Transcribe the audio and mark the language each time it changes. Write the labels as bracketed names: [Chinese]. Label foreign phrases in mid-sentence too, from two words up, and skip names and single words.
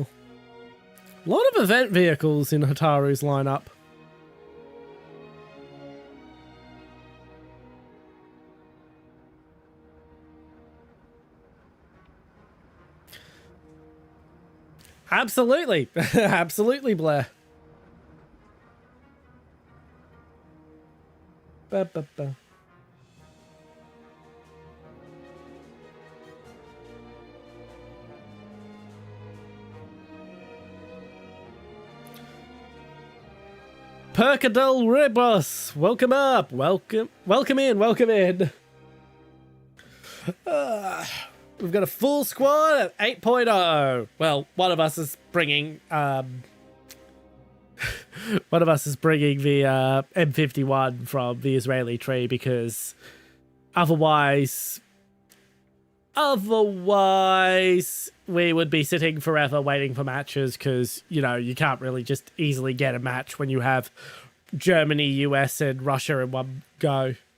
[English] A lot of event vehicles in Hataru's lineup. Absolutely. Absolutely, Blair. Ba, ba, ba. Percadel Ribos, welcome up. Welcome in. We've got a full squad at 8.0. Well, one of us is bringing the M51 from the Israeli tree because otherwise we would be sitting forever waiting for matches because, you know, you can't really just easily get a match when you have Germany, US, and Russia in one go.